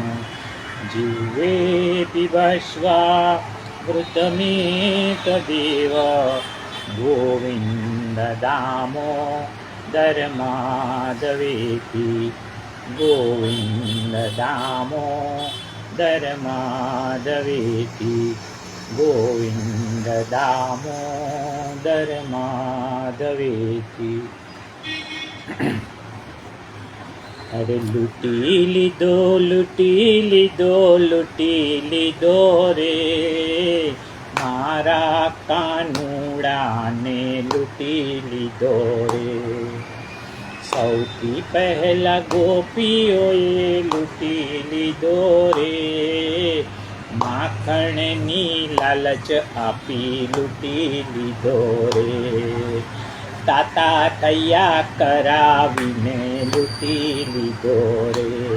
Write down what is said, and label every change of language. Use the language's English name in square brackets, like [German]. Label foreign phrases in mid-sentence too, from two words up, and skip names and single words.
[Sanskrit] जिह्वे पिबश्वामृतमेतदेव गोविन्द दामोदर माधवेति। गोविन्द दामोदर माधवेति। गोविन्द दामोदर माधवेति। [Gujarati] અરે લૂંટી લીધો રે મારા કાનુડાને લૂંટી લીધો રે। સૌથી પહેલા ગોપીઓએ લૂંટી લીધો રે। માખણની લાલચ આપી લૂંટી લીધો રે। તાતા તૈયા કરાવીને લૂંટી લીધો રે।